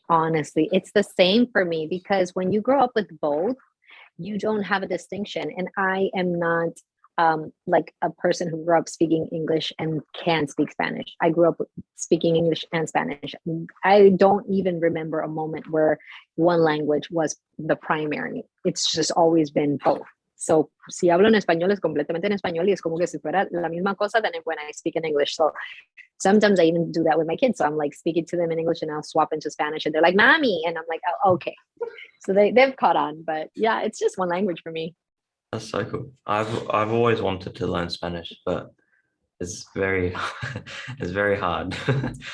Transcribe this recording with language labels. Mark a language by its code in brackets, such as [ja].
[en] Honestly, it's the same for me because when you grow up with both, you don't have a distinction. And I am not like a person who grew up speaking English and can speak Spanish. I grew up speaking English and Spanish. I don't even remember a moment where one language was the primary. It's just always been both. [es] So si hablo en español es completamente en español y es como que si fuera la misma cosa [en] than when I speak in English. So sometimes I even do that with my kids. So I'm like speaking to them in English and I'll swap into Spanish and they're like, Mommy. And I'm like, oh, okay. So they've caught on. But yeah, it's just one language for me. That's so cool. I've always wanted to learn Spanish, but it's very it's very hard to learn